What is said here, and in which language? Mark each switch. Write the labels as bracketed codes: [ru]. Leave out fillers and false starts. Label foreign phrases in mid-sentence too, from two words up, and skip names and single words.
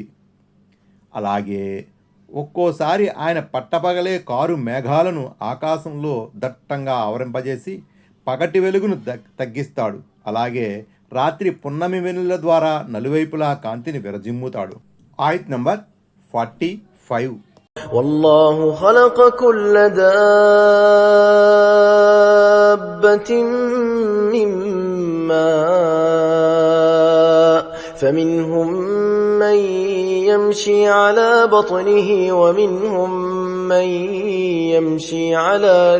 [te] అలాగే ఒక్కోసారి ఆయన పట్టపగలే కారు మేఘాలను ఆకాశంలో దట్టంగా ఆవరింపజేసి పగటి వెలుగును తగ్గిస్తాడు. అలాగే రాత్రి పున్నమి వెలుగుల ద్వారా నలువైపులా కాంతిని విరజిమ్ముతాడు. ఆయత్ నంబర్ 45. [ar] والله خلق كل دابة من ماء فمنهم من يمشي على بطنه ومنهم من يمشي على